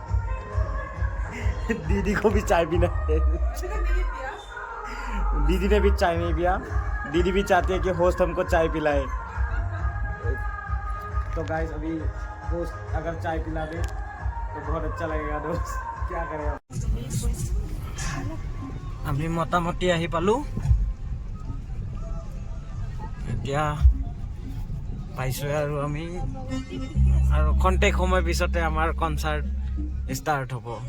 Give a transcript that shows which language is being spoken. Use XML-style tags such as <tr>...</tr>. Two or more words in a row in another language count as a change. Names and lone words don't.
<hi>दीदी को भी चाय पीना है। दीदी ने भी चाय नहीं पिया। दीदी भी चाहती है कि होस्ट हमको चाय पिलाए। तो गाइस अभी होस्ट अगर चाय पिला दे तो बहुत अच्छा लगेगा दोस्त। क्या करें</hi> <as>আমি মোটামুটি আহি পালোঁ। এতিয়া পাইছোঁ আৰু আমি, আৰু খন্তেক সময় পিছতে আমাৰ</as> <en>concert start</en> <as>হ'ব।</as>